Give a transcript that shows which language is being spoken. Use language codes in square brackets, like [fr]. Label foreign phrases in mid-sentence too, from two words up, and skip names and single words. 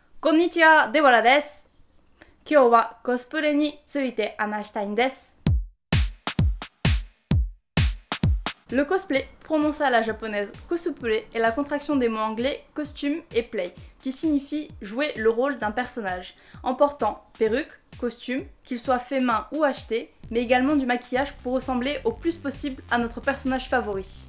[ja] こんにちは、デボラです。今日はコスプレについて話したいんです。 [fr] Le cosplay, prononcé à la japonaise cosplay, est la contraction des mots anglais costume et play, qui signifie jouer le rôle d'un personnage, en portant perruque, costume, qu'il soit fait main ou acheté, mais également du maquillage pour ressembler au plus possible à notre personnage favori.